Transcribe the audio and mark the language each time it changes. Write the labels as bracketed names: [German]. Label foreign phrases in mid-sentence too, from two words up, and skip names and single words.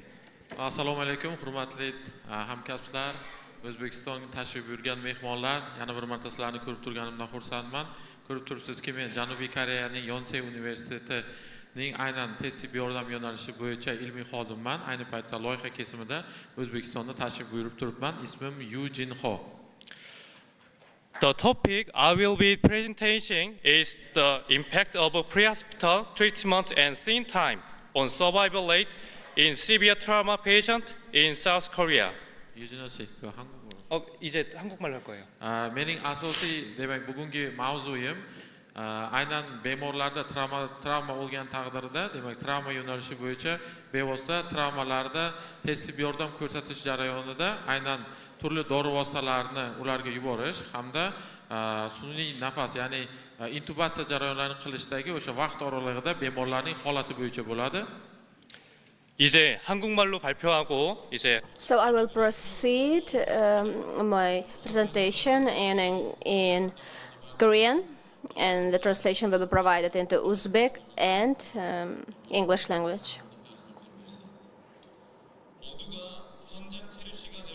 [Uzbek] Assalomu alaykum, hurmatli hamkasblar, O'zbekistonga tashrif buyurgan mehmonlar, yana bir marta sizlarni ko'rib turganimdan xursandman. Ko'rib turibsizki, men Janubiy Koreyaning Yonsei universitetining aynan tez tibbiy yordam yo'nalishi bo'yicha ilmiy xodimman. Ayni paytda loyiha kesimida O'zbekistonda tashrif buyurib turibman. Ismim Yoo Jin-ho. [English] The topic I will be presenting is the impact of pre-hospital treatment and scene time on survival rate in severe trauma patient in South Korea. [Korean] 유진호 씨, 그 한국어로. 이제 한국말로 할 거예요. [Uzbek] Mening asosiy, demak, bugungi mavzuyim aynan bemorlarda travma bo'lgan taqdirda, demak, travma yo'nalishi bo'yicha bevosita travmalarda tez tibbiy yordam ko'rsatish jarayonida aynan turli dori vositalarini ularga yuborish hamda sun'iy nafas, ya'ni intubatsiya jarayonlarini qilishdagi o'sha vaqt oralig'ida bemorlarning holati bo'yicha bo'ladi. [Korean] 이제 한국말로 발표하고 이제 [English] So I will proceed my presentation in Korean, and the translation will be provided into Uzbek and English language.